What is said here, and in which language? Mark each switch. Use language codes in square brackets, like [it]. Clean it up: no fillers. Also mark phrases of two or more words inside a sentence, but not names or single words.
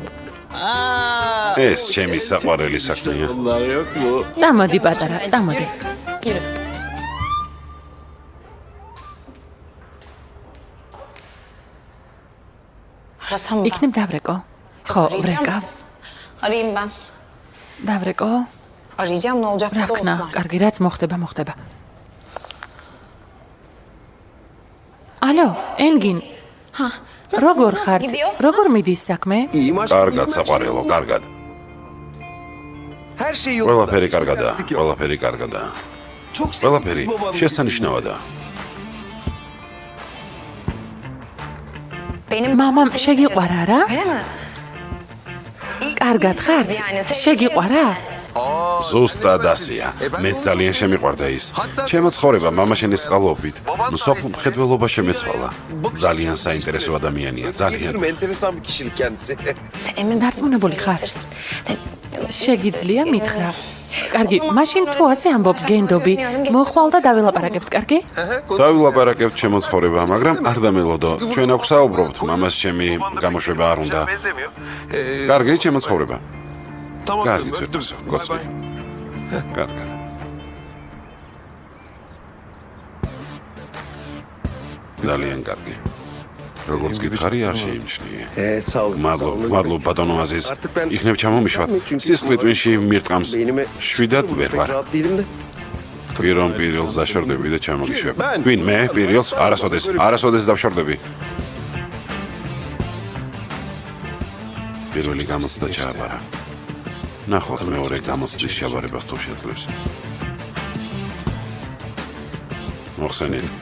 [ka] ეს ჩემი საყვარელი საქმეა. წამოდი პატარა, წამოდი. იქნებ დავრეკო? ხო, ვრეკავ. [tr] Arayayım ben. [ka] დავრეკო? [tr] Arayacağım, ne olacaksa [ka] რა [tr] da [ka] ვქნა? [tr] olsun artık. [ka] კარგი, რაც მოხდება. ალო, ენგინ. როგორ ხართ? როგორ მიდის საქმე? კარგად საყვარელო, კარგად. ყველაფერი კარგადაა, ყველაფერი შესანიშნავადაა. მამამ შეგიყვარა რა? [tr] Öyle mi? [ka] კარგად ხართ? შეგიყვარა? ზუსტად ასეა. მე ძალიან შემიყვარდა ის. ჩემო ცხოვრება მამაშენის წყალობით, მსოფლ მხედველობა შემეცვალა. ძალიან საინტერესო ადამიანია, ძალიან. [tr] enteresan bir kişilik kendisi. Sen emin misin? [ka] დარწმუნებული ხარ? შეგიძლია მითხრა? კარგი, მაშინ თუ ასე ამბობ გენდობი, მოხვალ და დაველაპარაკებთ, კარგი? დავილაპარაკებთ ჩემო ცხოვრება, მაგრამ არ დამელოდო. ჩვენ აქ საუბრობთ, მამას ჩემი გამოშვება არ უნდა. კარგი, ჩემო ცხოვრება. კარგი ცოტასო, კოცნი. კარგად. ძალიან კარგი. როგორც გითხარი არ შეიმჩნიე. [tr] Sağ olun. [ka] მადლობ ბატონო აზიზ. იქნებ ჩამომიშვათ. სისხლი ტვინში მირტყამს. შვიდად ვერ ვარ. [tr] Rahat değilim de. [ka] პირონ პირილს დაშორდები და ჩამოგიშვებ. Twin მე პირილს არასოდეს დავშორდები. პირველი გამოცდა ჩააბარა. ნახოთ მეორე გამოცდის ჩაბარებას თუ შეძლებს. მოხსენით.